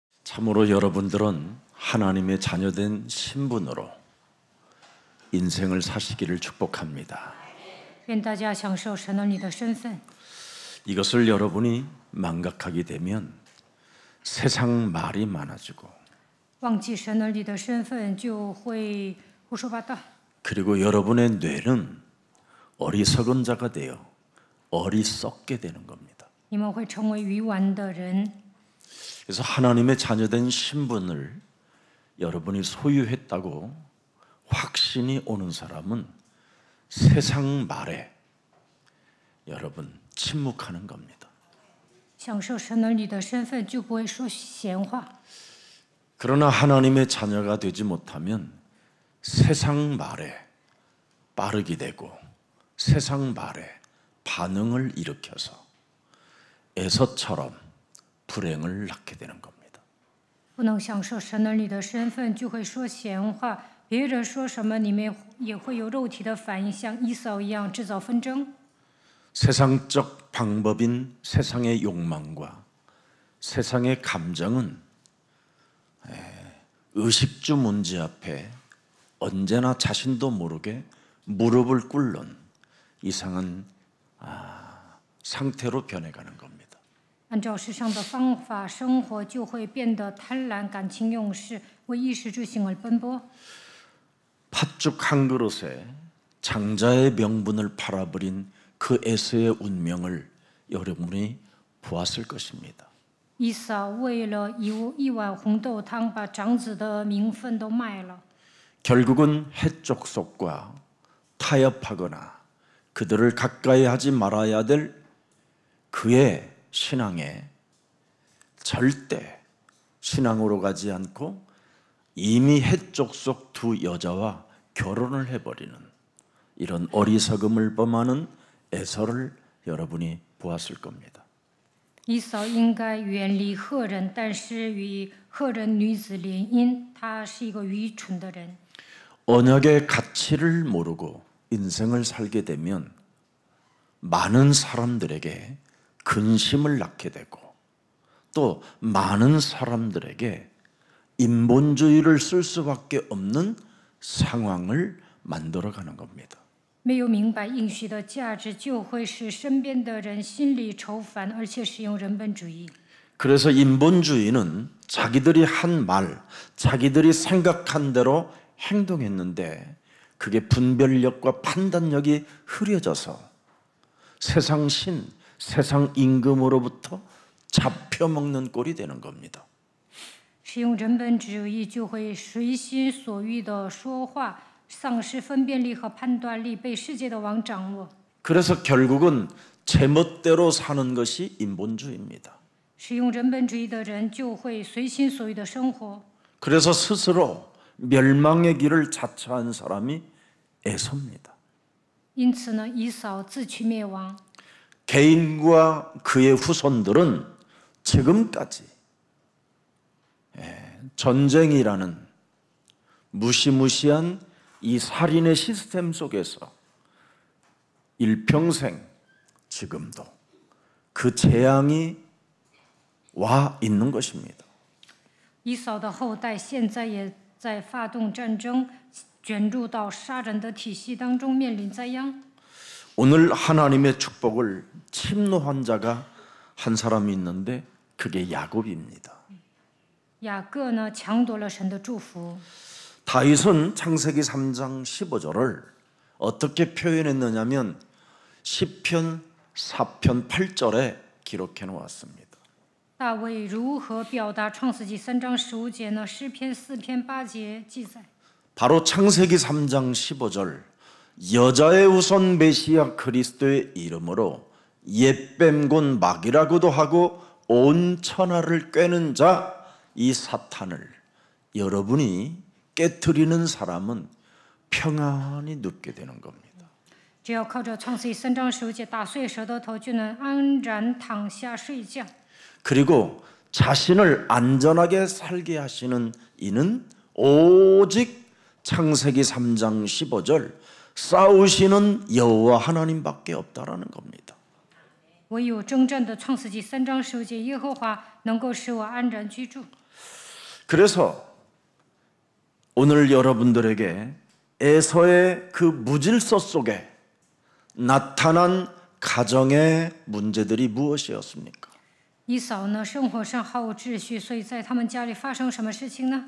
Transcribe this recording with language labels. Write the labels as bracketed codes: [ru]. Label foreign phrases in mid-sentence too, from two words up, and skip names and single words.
[ko] 참으로 여러분들은 하나님의 자녀된 신분으로 인생을 사시기를 축복합니다. [zh] 愿大家享受神儿女的身份。 [ko] 이것을 여러분이 망각하게 되면 세상 말이 많아지고 [zh] 忘记神儿女的身份，就会胡说八道。 [ko] 그리고 여러분의 뇌는 어리석은 자가 되어 어리석게 되는 겁니다. [zh] 你们会成为愚顽的人。 [ko] 그래서 하나님의 자녀된 신분을 여러분이 소유했다고 확신이 오는 사람은 세상 말에 여러분 침묵하는 겁니다. [zh] 享受神儿女的身份，就不会说闲话。 [ko] 그러나 하나님의 자녀가 되지 못하면 세상 말에 빠르게 되고 세상 말에 반응을 일으켜서 에서처럼 불행을 낳게 되는 겁니다. [zh] 不能享受神儿女的身份，就会说闲话。别人说什么，你们也会有肉体的反应，像以扫一样制造纷争。 [ko] 세상적 방법인 세상의 욕망과 세상의 감정은 의식주 문제 앞에 언제나 자신도 모르게 무릎을 꿇는 이상한 상태로 변해가는 겁니다. [zh] 按照世上的方法生活，就会变得贪婪、感情用事，为衣食住行而奔波。 [ko] 팥죽 한 그릇에 장자의 명분을 팔아버린 그 에서의 운명을 여러분이 보았을 것입니다. [zh] 以扫为了一碗红豆汤，把长子的名分都卖了。 [ko] 결국은 해족속과 타협하거나 그들을 가까이 하지 말아야 될 그의 신앙에 절대 신앙으로 가지 않고 이미 해족속 두 여자와 결혼을 해버리는 이런 어리석음을 범하는 에서를 여러분이 보았을 겁니다. [zh] 以扫应该远离赫人，但是与赫人女子联姻，他是一个愚蠢的人。 [ko] 언약의 가치를 모르고 인생을 살게 되면 많은 사람들에게 근심을 낳게 되고 또 많은 사람들에게 인본주의를 쓸 수밖에 없는 상황을 만들어가는 겁니다. [zh] 没有明白应许的价值，就会使身边的人心里愁烦，而且使用人本主义。 [ko] 그래서 인본주의는 자기들이 한 말, 자기들이 생각한 대로 행동했는데 그게 분별력과 판단력이 흐려져서 세상 신, 세상 임금으로부터 잡혀먹는 꼴이 되는 겁니다. [zh] 使用人本主义，就会随心所欲的说话，丧失分辨力和判断力，被世界的王掌握。 [ko] 그래서 결국은 제멋대로 사는 것이 인본주의입니다. [zh] 使用人本主义的人，就会随心所欲的生活。 [ko] 그래서 스스로 멸망의 길을 자처한 사람이 에서입니다. [zh] 因此呢，以扫自取灭亡。 [ko] 개인과 그의 후손들은 지금까지 전쟁이라는 무시무시한 이 살인의 시스템 속에서 일평생 지금도 그 재앙이 와 있는 것입니다. [zh] 以扫的后代现在也在发动战争，卷入到杀人的体系当中，面临灾殃。 [ko] 오늘 하나님의 축복을 침노한 자가 한 사람이 있는데 그게 야곱입니다. [zh] 雅各呢，抢夺了神的祝福。 [ko] 다윗은 창세기 3장 15절을 어떻게 표현했느냐면 시편 4편 8절에 기록해 놓았습니다. [zh] 大卫如何表达创世纪3章15节呢？诗篇4篇8节记载。 [ko] 바로 창세기 3장 15절 여자의 우선 메시아 그리스도의 이름으로 옛뱀곤 마귀라고도 하고 온 천하를 꿰는 자 이 사탄을 여러분이 깨트리는 사람은 평안히 눕게 되는 겁니다. [zh] 只要靠着创世纪3章15节打碎舌头，就能安然躺下睡觉。 [ko] 그리고 자신을 안전하게 살게 하시는 이는 오직 창세기 3장 15절 싸우시는 여호와 하나님밖에 없다라는 겁니다. [zh] 唯有征战的创世纪3章15节，耶和华能够使我安然居住。 [ko] 그래서 오늘 여러분들에게 에서의 그 무질서 속에 나타난 가정의 문제들이 무엇이었습니까? [zh] 以扫呢，生活上毫无秩序，所以在他们家里发生什么事情呢？